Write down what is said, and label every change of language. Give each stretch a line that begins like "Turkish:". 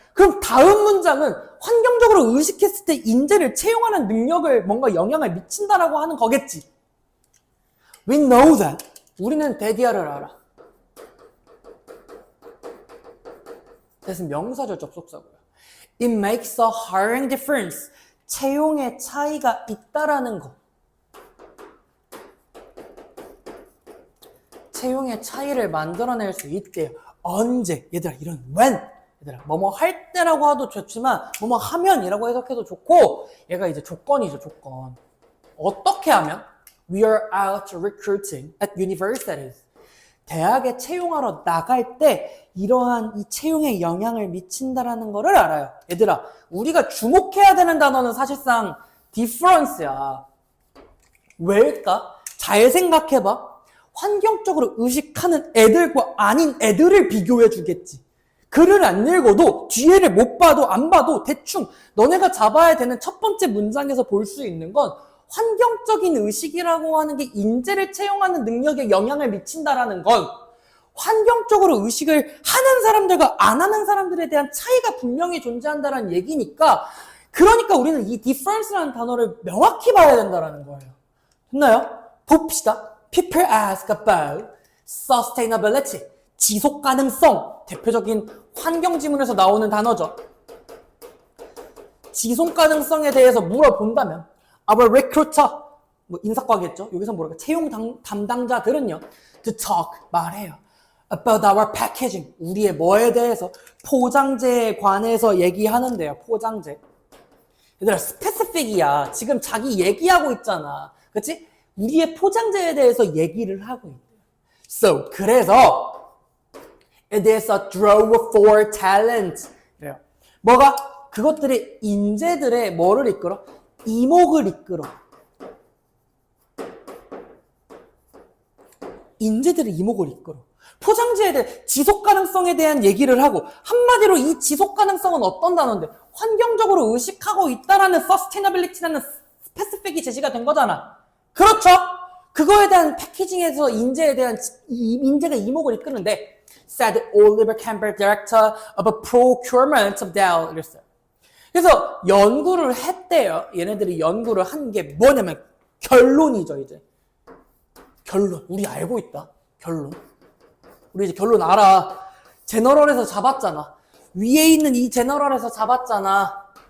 Korean: 그럼 다음 문장은 환경적으로 의식했을 때 인재를 채용하는 능력을 뭔가 영향을 미친다라고 하는 거겠지.
English: We know that.
Korean: 우리는 대디아를 알아. 그래서 명사절 접속사고요.
English: It makes a hiring difference.
Korean: 채용의 차이가 있다라는 거. 채용의 차이를 만들어낼 수 있대요. 언제? 얘들아, 이런 when. 얘들아, 뭐뭐 할 때라고 해도 좋지만 뭐뭐 하면이라고 해석해도 좋고, 얘가 이제 조건이죠, 조건. 어떻게 하면?
English: We are out recruiting at universities.
Korean: 대학에 채용하러 나갈 때 이러한 이 채용에 영향을 미친다라는 거를 알아요. 얘들아, 우리가 주목해야 되는 단어는 사실상 difference야. 왜일까? 잘 생각해봐. 환경적으로 의식하는 애들과 아닌 애들을 비교해 주겠지. 글을 안 읽어도 뒤에를 못 봐도 안 봐도 대충 너네가 잡아야 되는 첫 번째 문장에서 볼 수 있는 건 환경적인 의식이라고 하는 게 인재를 채용하는 능력에 영향을 미친다라는 건 환경적으로 의식을 하는 사람들과 안 하는 사람들에 대한 차이가 분명히 존재한다는 얘기니까, 그러니까 우리는 이 difference라는 단어를 명확히 봐야 된다는 거예요. 됐나요? 봅시다.
English: People ask about sustainability.
Korean: 지속 가능성. 대표적인 환경 지문에서 나오는 단어죠. 지속 가능성에 대해서 물어본다면
English: our recruiter,
Korean: 인사과겠죠? 여기서 뭐랄까, 채용 담당자들은요,
English: to talk,
Korean: 말해요.
English: about our packaging,
Korean: 우리의 뭐에 대해서, 포장재에 관해서 얘기하는데요, 포장재. 얘들아, specific이야. 지금 자기 얘기하고 있잖아. 그치? 우리의 포장재에 대해서 얘기를 하고 있대요.
English: So,
Korean: 그래서,
English: it is a draw for talent.
Korean: 그래요. 뭐가? 그것들이 인재들의 뭐를 이끌어? 이목을 이끌어. 인재들의 이목을 이끌어. 포장재에 대해 지속 가능성에 대한 얘기를 하고, 한마디로 이 지속 가능성은 어떤 단어인데 환경적으로 의식하고 있다라는 sustainability라는 스페시픽이 제시가 된 거잖아. 그렇죠? 그거에 대한 패키징에서 인재에 대한 인재가 이목을 이끄는데,
English: said Oliver Campbell, director of a procurement of Dell.
Korean: 이랬어요. 그래서 연구를 했대요. 얘네들이 연구를 한 게 뭐냐면 결론이죠, 이제. 결론. 우리 알고 있다. 결론. 우리 이제 결론 알아. 제너럴에서 잡았잖아. 위에 있는 이 제너럴에서 잡았잖아.